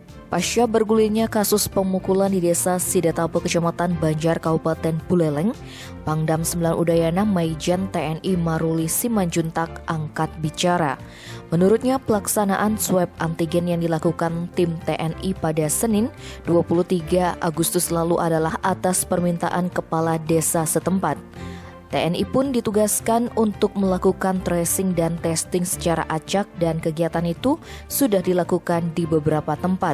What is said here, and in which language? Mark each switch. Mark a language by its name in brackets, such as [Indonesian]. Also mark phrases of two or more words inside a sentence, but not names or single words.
[Indonesian] Pasca bergulirnya kasus pemukulan di Desa Sidetape, Kecamatan Banjar, Kabupaten Buleleng, Pangdam 9 Udayana Maijen TNI Maruli Simanjuntak angkat bicara. Menurutnya, pelaksanaan swab antigen yang dilakukan tim TNI pada Senin 23 Agustus lalu adalah atas permintaan kepala desa setempat. TNI pun ditugaskan untuk melakukan tracing dan testing secara acak dan kegiatan itu sudah dilakukan di beberapa tempat.